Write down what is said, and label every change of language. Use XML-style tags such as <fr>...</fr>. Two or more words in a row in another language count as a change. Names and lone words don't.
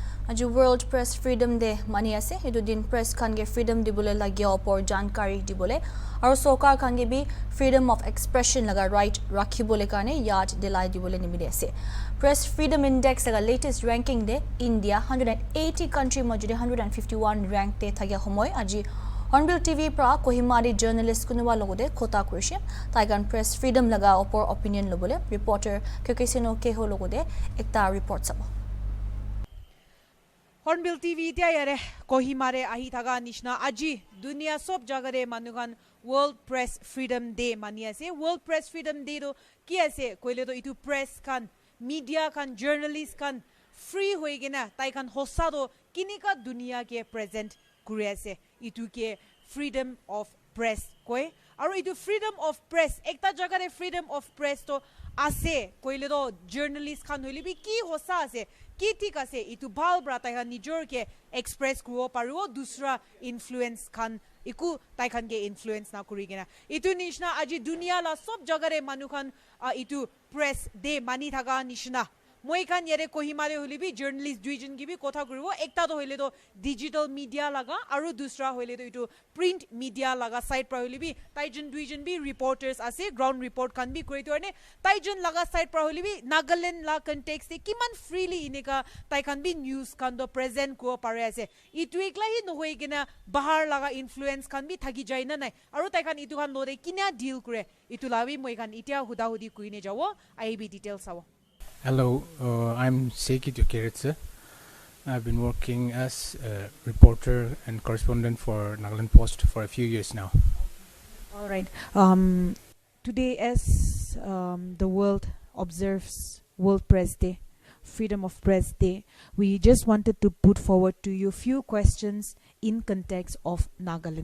<nag>Aji World Press Freedom Day mani ase edu din press khan ge freedom dibole lagya opor jankari dibole aru sarkar khan ge bi</nag> <en>freedom of expression</en> <nag>laga right rakhibole karne yad delai dibole nimide ase. Press Freedom Index laga</nag> <en>latest ranking</en> <nag>de India 180 country majode 151 rank te thagya homoy aji Hornbill TV pra Kohimari journalist kunuwa logode khota kurise taigan</nag> <en>press freedom</en> <nag>laga opor opinion lobole reporter Kekesino Keho logode ekta report sabo. Hornbill TV dia yare Kohimare ahi thaga nishna aji dunia sob jagare manugan World Press Freedom Day mani ase. World Press Freedom Day do ki ase koile to itu press kan media kan journalist kan free hoigena tai kan hossa do kinika dunia ke present kuri ase itu ke</nag> <en>freedom of press</en> <nag>koi aru itu</nag> <en>freedom of press</en> <nag>ekta jagare</nag> <en>freedom of press</en> <nag>to ase koile do journalist kan hoile bi ki hossa ase ki thik ase itu bhal bra tai kan nijor ke express kuro pariwo dusra influence kan iku tai kan ge influence na kuri gena itu nishna aji dunia la sob jagare manu kan itu press day mani thaga nishna moi kan yare Kohimare holibi journalist duijon gibi kotha kuribo ekta to hoile to</nag> <en>digital media</en> <nag>laga aru dusra hoile to itu</nag> <en>print media</en> <nag>laga side pra holibi taijon duijon bi reporters ase</nag> <en>ground report</en> <nag>kan bi kori torne taijon laga side pra holibi Nagaland la context te kiman freely ineka tai kan bi news kan do present ko pare ase itu ekla hi no hoi gena bahar laga influence kan bi thagi jai na nai aru tai kan itu kan lore kina deal kore itu lawi moi kan itia huda hudi kuine jawo IB details sawo.</nag> <en>Hello, I'm Seki Jokeritsa. I've been working as a reporter and correspondent for Nagaland Post for a few years now. All right. Today, as the world observes World Press Day, Freedom of Press Day, we just wanted to put forward to you a few questions in context of Nagaland.</en>